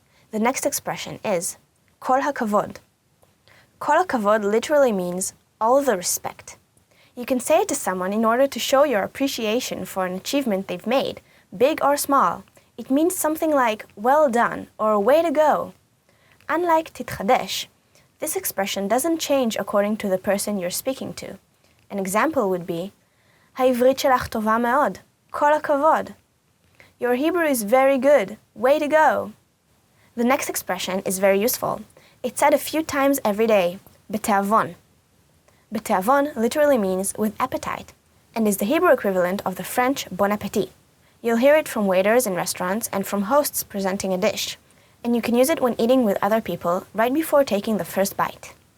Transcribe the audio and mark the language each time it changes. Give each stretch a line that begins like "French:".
English: The next expression is kol hakavod. Kol hakavod literally means all the respect. You can say it to someone in order to show your appreciation for an achievement they've made, big or small. It means something like, well done, or way to go. Unlike titchadesh, this expression doesn't change according to the person you're speaking to. An example would be,
Hebrew: העברית שלך טובה מאוד, כל הכבוד.
English: Your Hebrew is very good, way to go. The next expression is very useful. It's said a few times every day, בתיאבון. Betavon literally means with appetite, and is the Hebrew equivalent of the French bon appétit. You'll hear it from waiters in restaurants and from hosts presenting a dish, and you can use it when eating with other people right before taking the first bite.